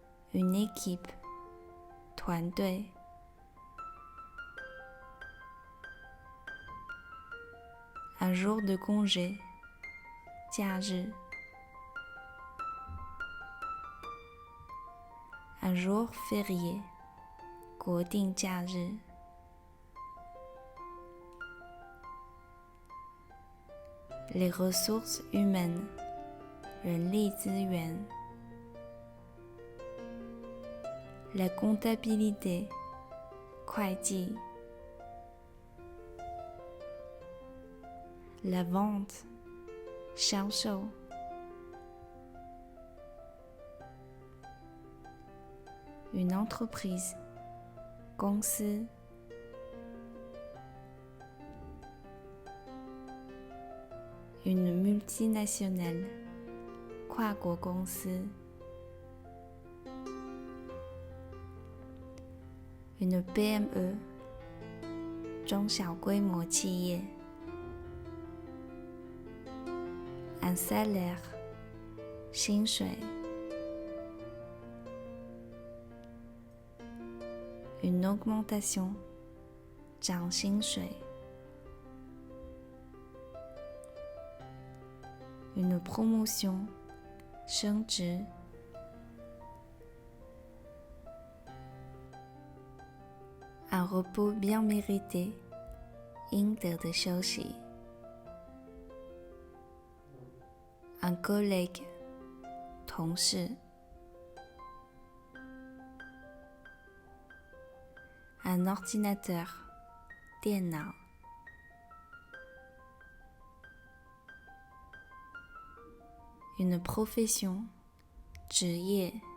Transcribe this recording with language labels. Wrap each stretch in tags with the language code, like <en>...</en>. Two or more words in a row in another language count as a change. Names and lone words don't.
<fr>une équipe 团队 un jour de congé 假日 un jour férié</fr> <zh>国定假日</zh> <fr>les ressources humaines</fr> <zh>人力资源</zh> <fr>la comptabilité 会计 la vente 销售 une entreprise 公司 une multinationale</fr> <zh>跨国公司</zh> <fr>une PME</fr> <zh>中小规模企业</zh> <fr>un salaire 薪水 une augmentation</fr> <zh>涨薪水</zh> <fr>une promotion 升职 un repos bien mérité</fr> <zh>应得的休息</zh> <fr>un collègue 同事 un ordinateur 电脑 une profession 职业</fr>